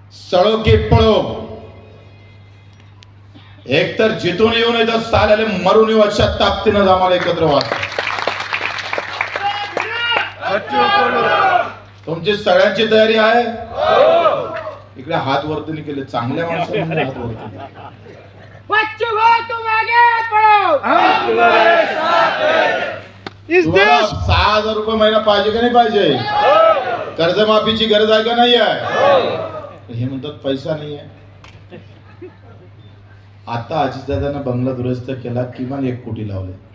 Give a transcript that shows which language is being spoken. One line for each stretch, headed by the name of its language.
Marathi: सळो की पळो, एक तर जिथून येऊन येतात साल्याले मरून येऊ अशा ताकदीनं आम्हाला एकत्र व्हायचं. तुमची सगळ्यांची तयारी आहे? इकडे हात वरती केले चांगल्या माणसाने हात वरती.
Hindi: बच्चों तुम आगे बढ़ो, हम तुम्हारे साथ हैं. इस देश
Marathi: 6,000 रुपये महिना पाहिजे का नाही पाहिजे? कर्जमाफीची गरज आहे का नाही आहे? हे म्हणतात पैसा नाही आहे. आता अजितदादांना बंगला दुरुस्त केला, किमान 1 कोटी लावले.